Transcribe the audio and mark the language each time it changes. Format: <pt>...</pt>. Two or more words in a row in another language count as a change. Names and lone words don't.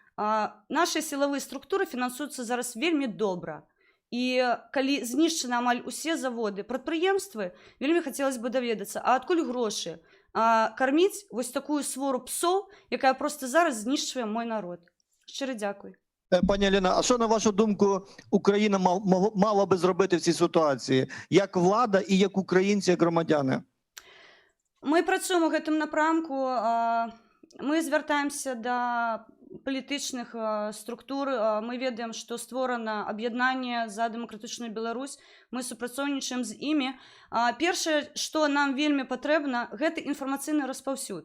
<be>Нашы сілавыя структуры фінансуюцца зараз вельмі добра. І калі знішчаны амаль усе заводы, прадпрыемствы, вельмі хацелось бы даведацца, а адкуль грошы карміць вось такую свору псоў, якая проста зараз знішчвае мой народ. Шчыра дзякуй.</be> <uk>Пані Аліна, а що, на вашу думку, Україна мала би зробити в цій ситуації? Як влада і як українці, як громадяни?</uk> <be>Мы працуем у гэтым напрамку. Мы звяртаемся да палітычных структур. Мы ведаем, што створана аб'яднанне за дэмакратычную Беларусь. Мы супрацоўнічаем з імі. Першае, што нам вельмі патрэбна, гэта інфармацыйны распаўсюд.</be>